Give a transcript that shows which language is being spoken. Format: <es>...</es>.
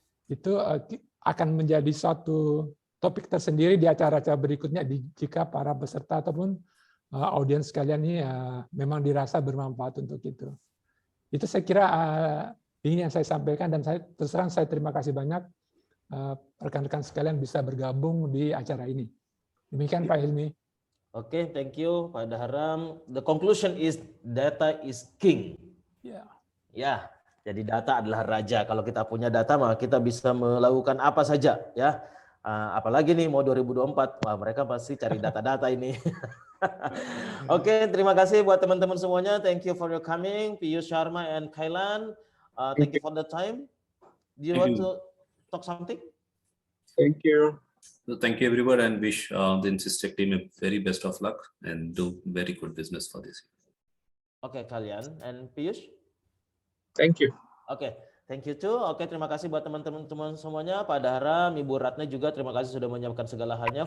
<id>Itu akan menjadi suatu topik tersendiri di acara-acara berikutnya jika para peserta ataupun audiens sekalian ini memang dirasa bermanfaat untuk itu. Itu saya kira ini yang saya sampaikan dan saya terus terang saya terima kasih banyak rekan-rekan sekalian bisa bergabung di acara ini. Demikian Pak Hilmi.</id> <en>Oke, thank you Pak Daharam. The conclusion is data is king.</en> <id>Ya. Ya, jadi data adalah raja. Kalau kita punya data maka kita bisa melakukan apa saja ya. Apalagi nih mau 2024, wah mereka pasti cari data-data ini. Oke, terima kasih buat teman-teman semuanya.</id> <en>Thank you for your coming, Piyush Sharma and Kailan. Thank you for the time. Do you want to talk something? Thank you. So thank you everyone and wish the Insys-Tech team a very best of luck and do very good business for this year. Oke, kalian and Piyush. Thank you. Oke, thank you too.</en> <id>Oke, terima kasih buat teman-teman semuanya. Pak Daharam, Ibu Ratna juga terima kasih sudah menyiapkan segala halnya.</id>